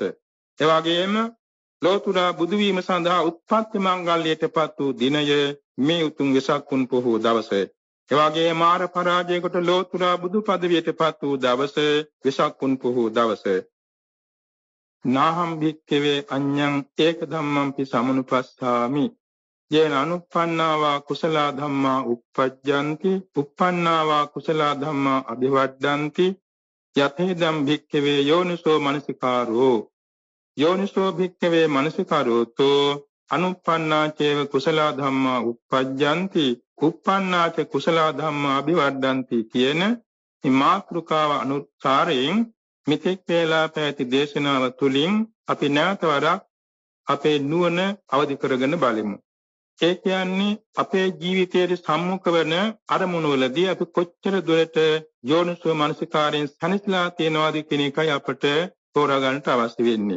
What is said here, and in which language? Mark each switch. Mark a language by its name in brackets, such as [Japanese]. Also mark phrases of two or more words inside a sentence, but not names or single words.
[Sinhala] එවැගේම ලෝතුරා බුදු වීම සඳහා උත්පත්ති මංගල්‍යයටපත් වූ දිනය මේ උතුම් වෙසක් පුන් පොහෝ දවස. එවැගේ මාර පරාජයකට ලෝතුරා බුදු පදවියටපත් වූ දවස වෙසක් පුන් පොහෝ දවස. [Pali] නාහම් භික්ඛවේ අඤ්ඤං ඒක ධම්මං පි සමනුපස්සාමි යේන අනුප්පන්නාවා කුසල ධම්මා uppajjanti uppannāvā කුසල ධම්මා අභිවද්දන්ති යතේදම් භික්ඛවේ යෝනිසෝ මනසිකාරෝ යෝනිසෝ භික්ඛවේ මනසිකාරෝතෝ අනුප්පන්නා චේව කුසල ධම්මා uppajjanti uppannā ච කුසල ධම්මා අභිවද්දන්ති [Sinhala] කියන මේ මාතෘකාව අනුසාරයෙන් මෙතෙක් වේලා පැවති දේශනාව තුළින් අපි නැවත වරක් අපේ නුවණ අවදි කරගෙන බලමු. ඒ කියන්නේ අපේ ජීවිතයේ සම්මුඛ වන අරමුණු වලදී අපි කොච්චර දුරට යෝනිසෝ මනසිකාරයෙන් සැනසීලා තියෙනවද කියන එකයි අපට තෝරා ගන්නට අවශ්‍ය වෙන්නේ.